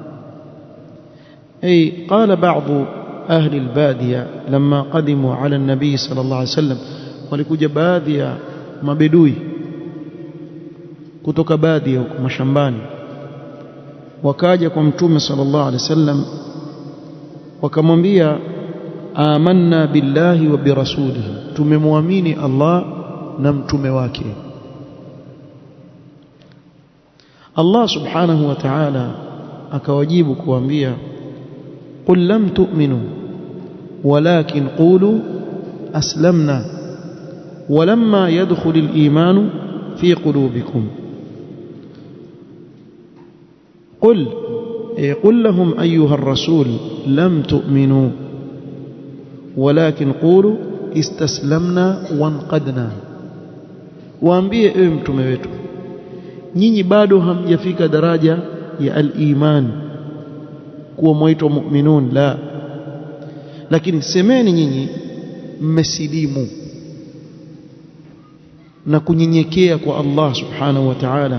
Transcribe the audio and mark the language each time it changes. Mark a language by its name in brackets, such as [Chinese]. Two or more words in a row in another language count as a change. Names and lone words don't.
[Arabic] أي قال بعض أهل البادية لما قدموا على النبي صلى الله عليه وسلم, [Swahili] walikuja baadhi ya mabedui kutoka baadhi ya mashambani, wakaja kwa mtume [Arabic] صلى الله عليه وسلم, [Swahili] wakamwambia [Arabic] آمنا بالله وبرسوله, [Swahili] tumemwamini Allah na mtume wake. [Arabic] الله سبحانه وتعالى [Swahili] akawajibu kuambia, [Arabic] قل لم تؤمنوا ولكن قولوا أسلمنا ولما يدخل الإيمان في قلوبكم. قل لهم أيها الرسول لم تؤمنوا ولكن قولوا استسلمنا وانقدنا. [Swahili] waambie ewe mtume wetu, nyinyi bado hamjafika daraja ya al-iman kuwa mwaitwa mu'minun, la, lakini semeni nyinyi mmesilimu na kunyenyekea kwa [Arabic] الله سبحانه وتعالى.